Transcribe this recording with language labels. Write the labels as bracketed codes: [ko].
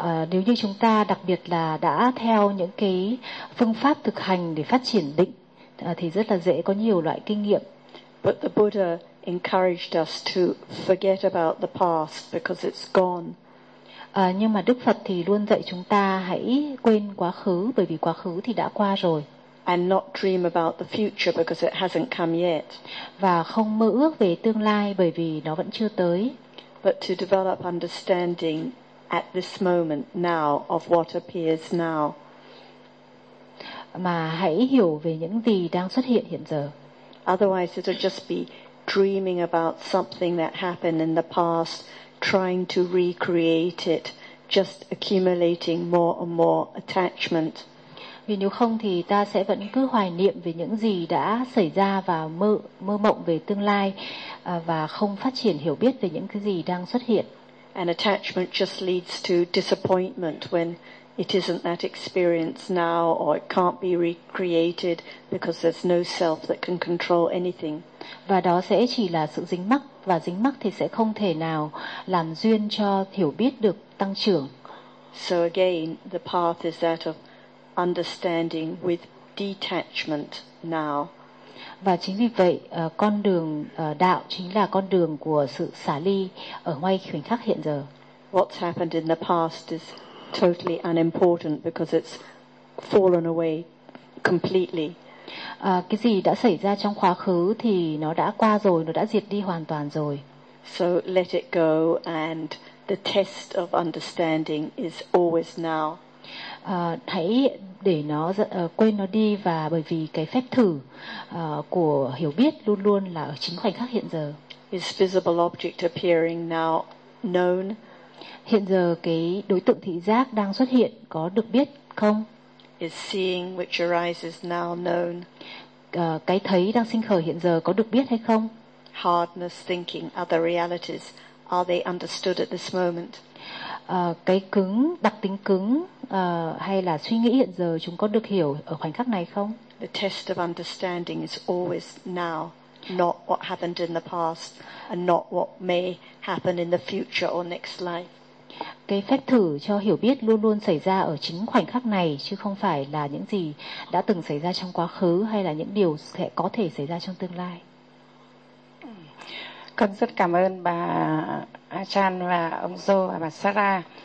[vi] Nếu như chúng ta đặc biệt là đã theo những cái phương pháp thực hành để phát triển định, thì rất là dễ có nhiều loại kinh nghiệm. [en] But the Buddha encouraged us to forget about the past because it's gone. [vi] Nhưng mà Đức Phật thì luôn dạy chúng ta hãy quên quá khứ, bởi vì quá khứ thì đã qua rồi. [en] And not dream about the future because it hasn't come yet. [vi] Và không mơ ước về tương lai bởi vì nó vẫn chưa tới. [en] But to develop understanding at this moment now of what appears now. [vi] Mà hãy hiểu về những gì đang xuất hiện hiện giờ. [en] Otherwise it'll just be dreaming about something that happened in the past, trying to recreate it, just accumulating more and more attachment. [vi] Vì nếu không thì ta sẽ vẫn cứ hoài niệm về những gì đã xảy ra và mơ mộng về tương lai và không phát triển hiểu biết về những cái gì đang xuất hiện. [en] And attachment just leads to disappointment when it isn't that experience now or it can't be recreated because there's no self that can control anything. [vi] Và đó sẽ chỉ là sự dính mắc, và dính mắc thì sẽ không thể nào làm duyên cho hiểu biết được tăng trưởng. [en] So again, the path is that of understanding with detachment now. [vi] Và chính vì vậy, con đường đạo chính là con đường của sự xả ly ở ngay khoảnh khắc hiện giờ. [en] What's happened in the past is totally unimportant because it's fallen away completely. [vi] Cái gì đã xảy ra trong quá khứ thì nó đã qua rồi, nó đã diệt đi hoàn toàn rồi. [en] So let it go, and the test of understanding is always now. [vi] Hãy để nó quên nó đi, và bởi vì cái phép thử của hiểu biết luôn luôn là ở chính khoảnh khắc hiện giờ. [en] Is visible object appearing now known? [vi] Hiện giờ cái đối tượng thị giác đang xuất hiện có được biết không? [en] Is seeing which arises now known? [vi] Cái thấy đang sinh khởi hiện giờ có được biết hay không? [en] Hardness thinking other realities, are they understood at this moment? [vi] Cái cứng, đặc tính cứng hay là suy nghĩ hiện giờ chúng có được hiểu ở khoảnh khắc này không? [en] The test of understanding is always now, not what happened in the past and not what may happen in the future or next life. [vi] Cái phép thử cho hiểu biết luôn luôn xảy ra ở chính khoảnh khắc này, chứ không phải là những gì đã từng xảy ra trong quá khứ hay là những điều sẽ có thể xảy ra trong tương lai. Con rất cảm ơn bà Achan và ông Joe và bà Sarah.